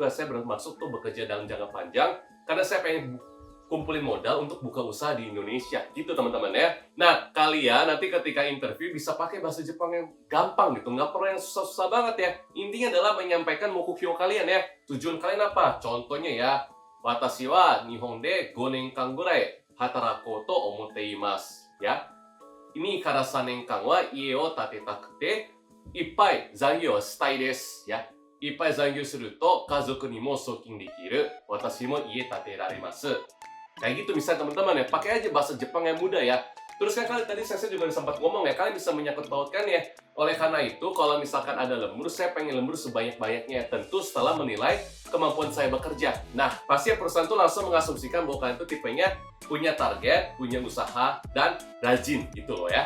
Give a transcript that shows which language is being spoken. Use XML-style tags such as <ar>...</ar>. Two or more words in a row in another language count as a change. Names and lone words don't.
<id>Saya bermaksud tuh bekerja dalam jangka panjang karena saya pengen kumpulin modal untuk buka usaha di Indonesia. Gitu teman-teman ya. Nah, kalian nanti ketika interview bisa pakai bahasa Jepang yang gampang gitu. Nggak perlu yang susah-susah banget ya. Intinya adalah menyampaikan mokugyo kalian ya. Tujuan kalian apa? Contohnya ya,</id> <ja>私は日本で5年間ぐらい働こうと思っています. Ya. ini kara 3年間は家を建てたくて、いっぱい残業したいです。Ya, いっぱい残業すると家族にも送金できる。私も家建てられます。</ja> <id>Kayak gitu misalnya teman-teman ya, pakai aja bahasa Jepang yang mudah ya. Terus kan kalian tadi saya juga sempat ngomong ya, kalian bisa menyangkut pautkan ya. Oleh karena itu, kalau misalkan ada lembur, saya pengen lembur sebanyak-banyaknya. Tentu setelah menilai kemampuan saya bekerja. Nah, pasti perusahaan tuh langsung mengasumsikan bahwa kalian tuh tipenya punya target, punya usaha, dan rajin gitu loh ya.</id>